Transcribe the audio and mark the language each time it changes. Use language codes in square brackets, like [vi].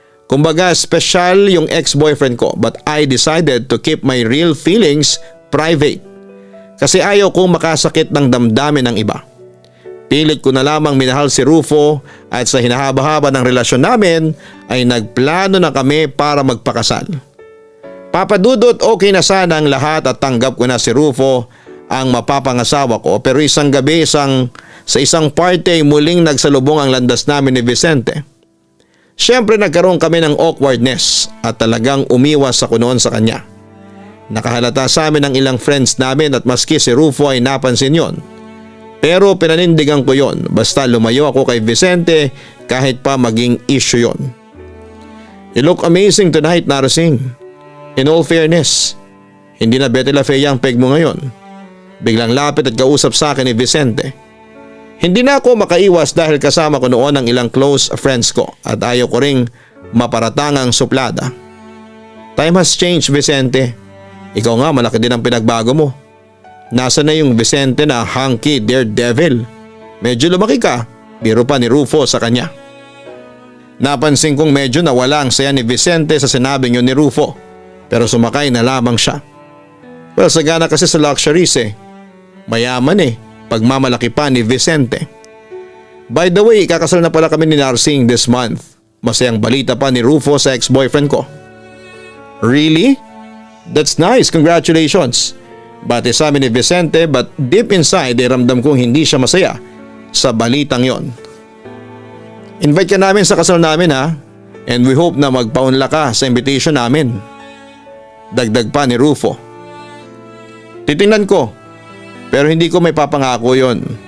[tl] Kumbaga special yung ex-boyfriend ko [en] but I decided to keep my real feelings private. [tl] Kasi ayaw kong makasakit ng damdamin ng iba. Pilit ko na lamang minahal si Rufo at sa hinahaba-haba ng relasyon namin ay nagplano na kami para magpakasal. Papa Dudut, okay na sana ang lahat at tanggap ko na si Rufo ang mapapangasawa ko pero isang gabi isang sa isang party ay muling nagsalubong ang landas namin ni Vicente. Siyempre nagkaroon kami ng awkwardness at talagang umiwas ako noon sa kanya. Nakahalata sa amin ang ilang friends namin at maski si Rufo ay napansin yon. Pero pinanindigan ko yon basta lumayo ako kay Vicente kahit pa maging issue yon. [en] You look amazing tonight, Narsing. In all fairness, [tl] hindi na Betty La Fea ang peg mo ngayon. Biglang lapit at kausap sa akin ni Vicente. Hindi na ako makaiwas dahil kasama ko noon ang ilang close friends ko at ayaw ko ring maparatangang suplada. [en] Time has changed, Vicente. [tl] Ikaw nga malaki din ang pinagbago mo. Nasa na yung Vicente na hunky daredevil? Medyo lumaki ka, biro pa ni Rufo sa kanya. Napansin kong medyo nawala ang saya ni Vicente sa sinabing yun ni Rufo, pero sumakay na lamang siya. Well, sagana kasi sa luxuries eh. Mayaman eh, pagmamalaki pa ni Vicente. [en] By the way, [tl] kakasal na pala kami ni Narsing this month. Masayang balita pa ni Rufo sa ex-boyfriend ko. Really? [en] That's nice, congratulations. [tl] Bati sa amin ni Vicente but deep inside ay ramdam kong hindi siya masaya sa balitang yon. Invite ka namin sa kasal namin ha, [en] and we hope [tl] na magpaunla ka sa invitation namin. Dagdag pa ni Rufo. Titingnan ko, pero hindi ko may papangako yon.